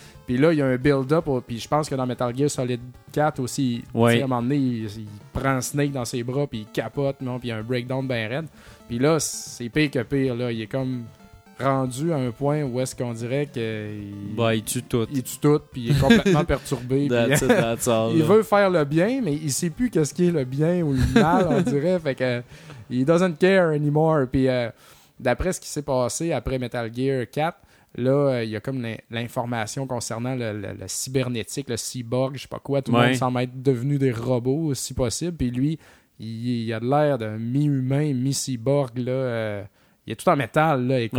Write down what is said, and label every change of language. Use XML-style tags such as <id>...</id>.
<fr>Puis là, il y a un build-up, puis je pense que dans Metal Gear Solid 4 aussi, à un moment donné, il prend Snake dans ses bras, puis il capote, non? Puis il y a un breakdown bien raide. Puis là, c'est pire que pire, là. Il est comme rendu à un point où est-ce qu'on dirait qu'il tue tout. Il tue tout, puis il est complètement perturbé.</fr> <en>That's all,</en> <fr>il veut faire le bien, mais il sait plus qu'est-ce qui est le bien ou le mal, on dirait. Fait que</fr> <en>he doesn't care anymore.</en> <fr>Puis d'après ce qui s'est passé après Metal Gear 4, là, il y a comme l'information concernant le cybernétique, le cyborg, je sais pas quoi. Tout le monde semble être devenu des robots, si possible. Puis lui, il a l'air d'un mi-humain, mi-cyborg. Là, il est tout en métal, là, écoute.</fr>